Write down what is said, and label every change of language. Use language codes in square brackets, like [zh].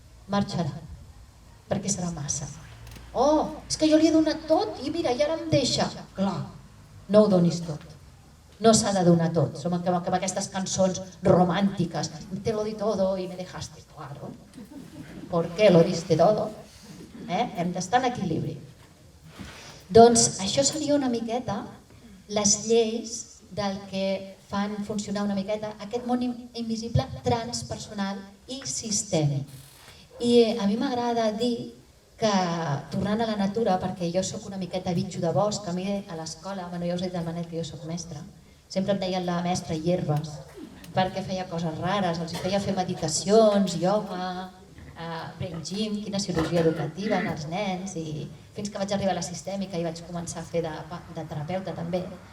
[ca] Marxaran, perquè serà massa. Oh, és que jo li he donat tot i mira, i ara em deixa. Clar, no ho donis tot. No s'ha de donar tot. Som amb aquestes cançons romàntiques. [es] Te lo di todo y me dejaste, claro. ¿Por qué lo diste todo? [ca] Hem d'estar en equilibri. Doncs això seria una miqueta les lleis del que fan funcionar una miqueta aquest món invisible transpersonal i sistèmic. I a mi m'agrada dir que, tornant a la natura, perquè jo sóc una miqueta bitxo de bosc, a mi a l'escola, ja us he dit del Manel que jo sóc mestra, sempre em deien la mestra hierbes, perquè feia coses rares, els feia fer meditacions, ioga, brain gym, quina cirurgia educativa en els nens, i fins que vaig arribar a la sistèmica i vaig començar a fer de terapeuta també.